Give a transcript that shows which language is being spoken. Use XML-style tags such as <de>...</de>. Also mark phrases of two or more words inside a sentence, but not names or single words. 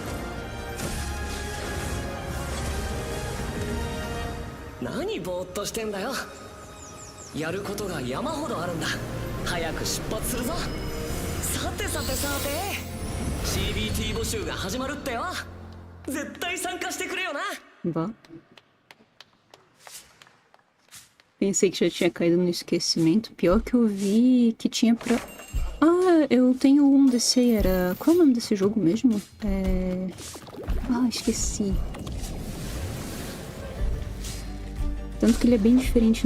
<ja>何ぼーっとしてんだよ。やることが山ほどあるんだ。早く出発するぞ。さて CBT 募集が始まるってよ。絶対参加してくれよな。</ja> <pt>Vá. Pensei que já tinha caído no esquecimento. Pior que eu vi que tinha pra... Ah, eu tenho um desse aí. Era... Qual é o nome desse jogo mesmo? Ah, esqueci. Tanto que ele é bem diferente.</pt>